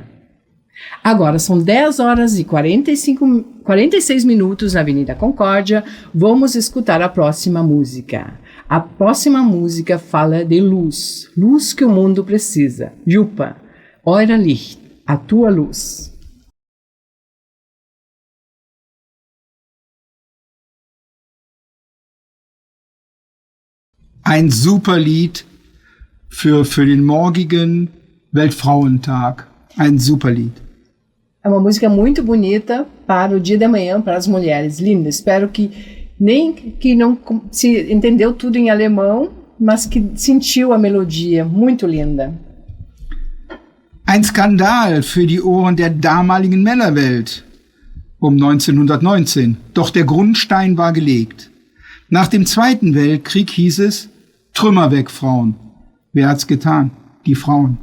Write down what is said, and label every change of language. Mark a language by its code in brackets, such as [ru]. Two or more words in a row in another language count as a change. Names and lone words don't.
[pt] Agora são 10 horas e 46 minutos na Avenida Concórdia. Vamos escutar a próxima música. A próxima música fala de luz. Luz que o mundo precisa. [de] Jupa, Eure Licht, [pt] a tua luz. [de] Ein super Lied für den morgigen Weltfrauentag. Ein super Lied. [pt] É uma música muito bonita para o dia de amanhã, para as mulheres. Linda. Espero que não se entendeu tudo em alemão, mas que sentiu a melodia. Muito linda. [de] Ein Skandal für die Ohren der damaligen Männerwelt um 1919. Doch der Grundstein war gelegt. Nach dem Zweiten Weltkrieg hieß es, Trümmer weg, Frauen. Wer hat's getan? Die Frauen.